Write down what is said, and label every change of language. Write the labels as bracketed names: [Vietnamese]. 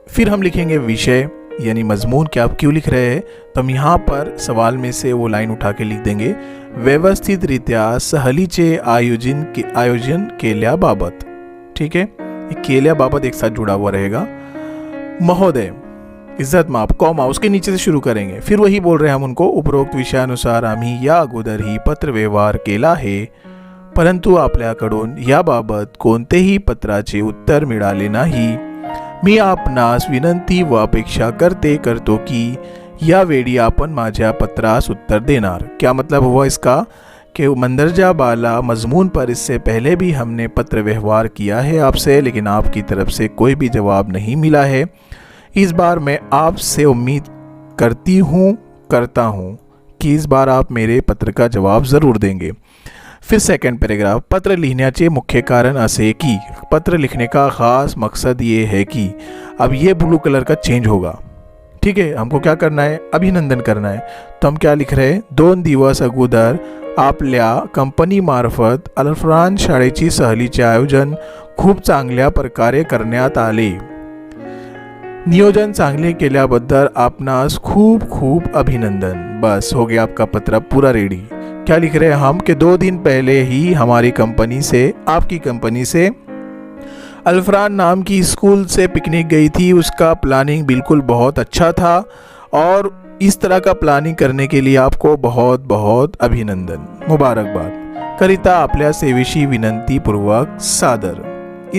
[Hindi] फिर हम लिखेंगे विषय यानी मजमून कि आप क्यों लिख रहे हैं, तो हम यहाँ पर सवाल में से वो लाइन उठा के लिख देंगे, [Marathi] व्यवस्थित रीत्या सहलीचे आयोजन केल्याबाबत। [Hindi] ठीक है, ये केल्याबाबत एक साथ जुड़ा हुआ रहेगा। महोदय इज्जत माप कॉमा उसके नीचे से शुरू करेंगे। फिर वही बोल रहे हैं हम उनको, [Marathi] उपरोक्त विषयानुसार आम्ही या अगोदर ही पत्र व्यवहार केला आहे, परंतु आपल्याकडून याबाबत कोणतेही पत्राचे उत्तर मिळाले नाही। मी आपणास विनंती व अपेक्षा करतो की यावेळी आपण माझ्या पत्रास उत्तर देनार। [Hindi] क्या मतलब हुआ इसका कि मंदरजा बाला मजमून पर इससे पहले भी हमने पत्र व्यवहार किया है आपसे, लेकिन आपकी तरफ से कोई भी जवाब नहीं मिला है। इस बार मैं आपसे उम्मीद करता हूँ कि इस बार आप मेरे पत्र का जवाब ज़रूर देंगे। फिर सेकंड पैराग्राफ, [Marathi] पत्र लिहिण्याचे मुख्य कारण असे की, [Hindi] पत्र लिखने का ख़ास मकसद ये है कि, अब ये ब्लू कलर का चेंज होगा, ठीक है। हमको क्या करना है, अभिनंदन करना है। तो हम क्या लिख रहे हैं, [Marathi] 2 दिवस अगोदर आपल्या कंपनीमार्फत अल्फ्रान शाळेची सहलीचे आयोजन खूप चांगल्या प्रकारे करण्यात आले। नियोजन चांगले केल्याबद्दल आपणास खूप खूप अभिनंदन। [Hindi] बस हो गया आपका पत्र पूरा रेडी। क्या लिख रहे हैं हम कि 2 दिन पहले ही हमारी कंपनी से, आपकी कंपनी से अल्फ्रान नाम की स्कूल से पिकनिक गई थी। उसका प्लानिंग बिल्कुल बहुत अच्छा था और इस तरह का प्लानिंग करने के लिए आपको बहुत बहुत अभिनंदन, मुबारकबाद [Marathi] करिता आपल्या सेवेशी विनंतीपूर्वक सादर।